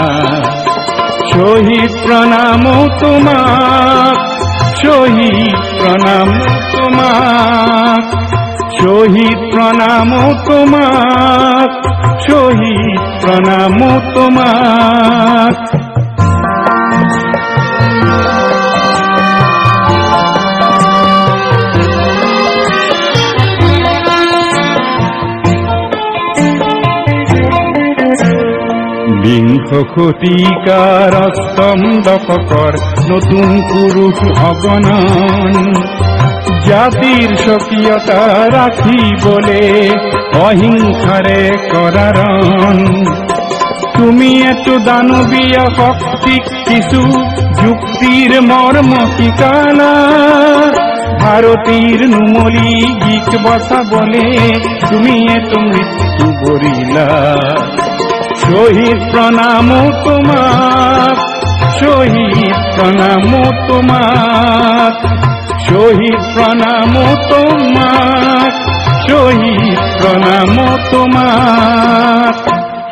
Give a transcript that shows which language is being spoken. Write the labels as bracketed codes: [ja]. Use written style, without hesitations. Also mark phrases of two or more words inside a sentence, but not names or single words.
[bn] শহীদ প্রণাম তোমার, শহীদ প্রণাম তোমার, শহীদ প্রণাম তোমার, শহীদ প্রণাম তোমার। [as] বিংশ শতিকাৰ অষ্টম দশকৰ নতুন পুৰুষ অগণন, জাতিৰ স্বকীয়তা ৰাখিবলে অহিংসাৰে কৰাৰণ। তুমি এতো দানৱীয় শক্তিক কিছু যুক্তিৰ মৰ্ম শিকালা। ভাৰতীৰ নুমলি গীত বচাবলে তুমি এতো মৃত্যু বৰিলা। [bn] শহীদ প্রণাম তোমার, শহীদ প্রণাম তোমার, শহীদ প্রণাম তোমার, শহীদ প্রণাম তোমার।